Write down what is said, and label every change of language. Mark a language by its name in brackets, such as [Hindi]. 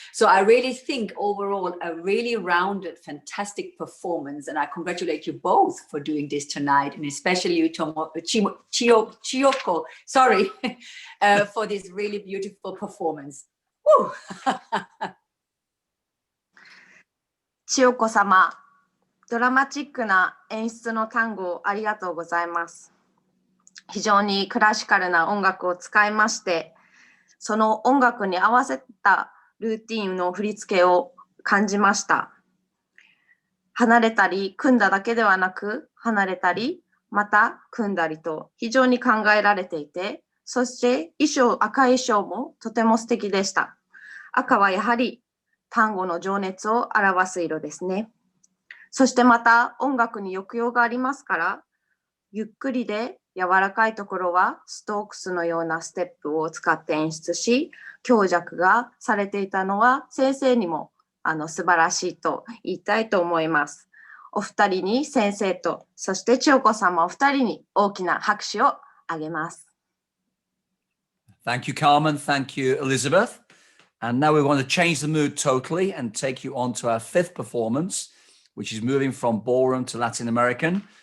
[English] So I really think overall a really rounded, fantastic performance. And I congratulate you both for doing this tonight, and especially you, Chiyoko, sorry, for this really beautiful performance. Woo! [Japanese] 千代子様、ドラマチックな演出の単語をありがとうございます。非常にクラシカルな音楽を使いまして、その音楽に合わせたルーティンの振り付けを感じました。離れたり組んだだけではなく、離れたりまた組んだりと非常に考えられていて、そして赤い衣装もとても素敵でした。赤はやはり単語の情熱を表す色ですね。そしてまた音楽に抑揚がありますから、ゆっくりで柔らかいところはストークスのようなステップを使って演出し、強弱がされていたのは先生にも素晴らしいと言いたいと思います。お二人に先生と、そして千代子様お二人に大きな拍手をあげます。 [English] Thank you, Carmen. Thank you, Elizabeth. And now we want to change the mood totally and take you on to our fifth performance, which is moving from ballroom to Latin American.